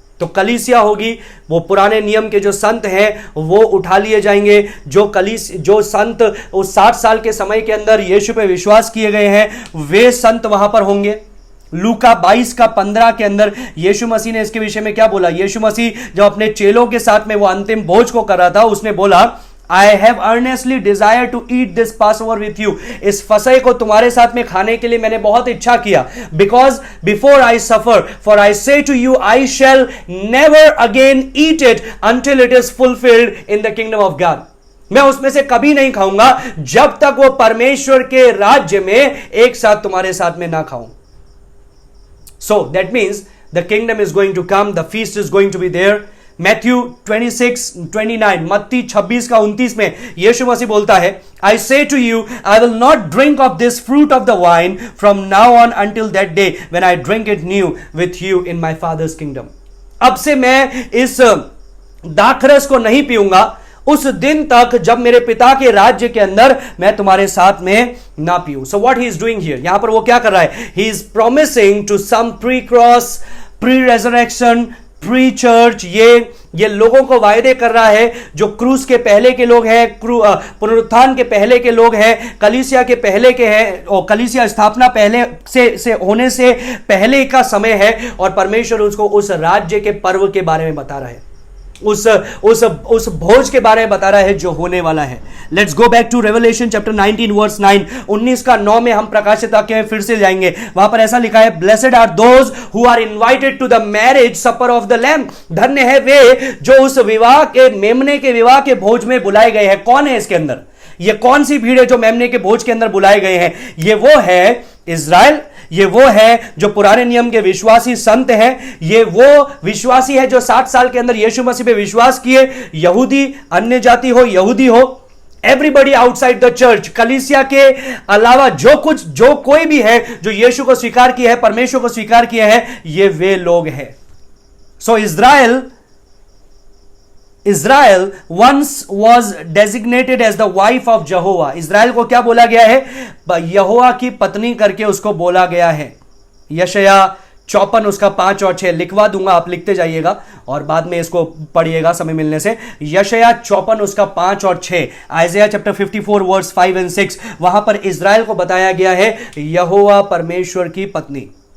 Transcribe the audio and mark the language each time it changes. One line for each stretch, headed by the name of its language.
Hindi: तो कलीसिया होगी, वो पुराने नियम के जो संत हैं वो उठा लिए जाएंगे, जो संत उस 60 साल के समय के अंदर यीशु पे विश्वास किए गए हैं वे संत वहां पर होंगे। लूका 22 का 15 के अंदर यीशु मसीह ने इसके विषय में क्या बोला? यीशु मसीह जब अपने चेलों के साथ में वो अंतिम भोज को कर रहा था, उसने बोला,
English: I have earnestly desired to eat this Passover with you.
Hindi: इस फसह को तुम्हारे साथ में खाने के लिए मैंने बहुत इच्छा किया।
English: Because before I suffer, for I say to you, I shall never again eat it until it is fulfilled in the kingdom of God.
Hindi: मैं उसमें से कभी नहीं खाऊंगा जब तक वो परमेश्वर के राज्य में एक साथ तुम्हारे साथ में ना खाऊं।
English: So that means the kingdom is going to come, the feast is going to be there.
Hindi: Matthew 26:29, मत्ती 26 का 29 में यीशु मसीह बोलता है,
English: I say to you, I will not drink of this fruit of the wine from now on until that day when I drink it new with you in my Father's kingdom.
Hindi: अब से मैं इस दाखरस को नहीं पीऊंगा उस दिन तक जब मेरे पिता के राज्य के अंदर मैं तुम्हारे साथ में ना पीऊं।
English: So what he is doing here,
Hindi: यहां पर वो क्या कर रहा है?
English: He is promising to some pre-cross, pre-resurrection
Hindi: pre church, ये लोगों को वायदे कर रहा है जो क्रूस के पहले के लोग हैं, पुनरुत्थान के पहले के लोग हैं, कलीसिया के पहले के हैं, और कलीसिया स्थापना पहले से होने से पहले का समय है, और परमेश्वर उसको उस राज्य के पर्व के बारे में बता रहा है, उस भोज के बारे में बता रहा है जो होने वाला है।
English: Let's go back to Revelation chapter 19 verse 9।
Hindi: 19 का 9 में हम प्रकाशित वाक्य में फिर से जाएंगे। वहां पर ऐसा लिखा है,
English: Blessed are those who are invited to the marriage supper of the lamb.
Hindi: धन्य है वे जो उस विवाह के, मेमने के विवाह के भोज में बुलाए गए हैं। कौन है इसके अंदर? ये कौन सी भीड़ है जो मेमने के भोज के अंदर बुलाए गए हैं? ये वो है इज़राइल, ये वो है जो पुराने नियम के विश्वासी संत हैं, ये वो विश्वासी है जो 60 साल के अंदर यीशु मसीह पे विश्वास किए, यहूदी, अन्य जाति हो, यहूदी हो,
English: everybody outside the church,
Hindi: कलीसिया के अलावा जो कोई भी है जो यीशु को स्वीकार किया है, परमेश्वर को स्वीकार किया है, ये वे लोग हैं।
English: So Israel once was designated as the wife of Jehovah।
Hindi: Israel को क्या बोला गया है? यहोवा की पत्नी करके उसको बोला गया है। यशाया 54 उसका 5 और 6 लिखवा दूंगा, आप लिखते जाइएगा और बाद में इसको पढ़िएगा समय मिलने से। यशाया 54 उसका 5 और 6, आइज़ाया चैप्टर 54 वर्स 5 और 6, वहां पर इज़राइल को बताया गया है यहोवा परमेश्वर की पत्नी।